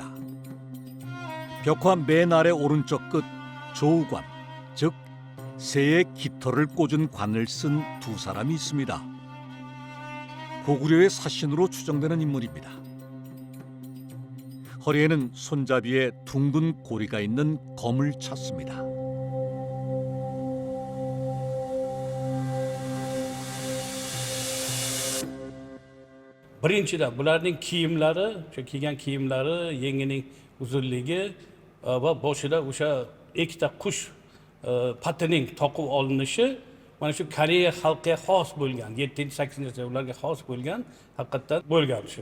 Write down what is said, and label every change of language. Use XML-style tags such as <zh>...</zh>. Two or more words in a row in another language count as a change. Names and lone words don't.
<ko>벽화 맨 아래 오른쪽 끝 조우관, 즉 새의 깃털을 꽂은 관을 쓴 두 사람이 있습니다. 고구려의 사신으로 추정되는 인물입니다. 허리에는 손잡이에 둥근 고리가 있는 검을 찼습니다.</ko> <uz>Birinchidan bularning kiyimlari, o'sha kiygan kiyimlari, yengining uzunligi va boshida o'sha ikkita qush patining toqib olinishi mana shu Koreya xalqiga xos bo'lgan, 7-8 asrlarga xos bo'lgan, haqiqatdan bo'lgan shu.</uz>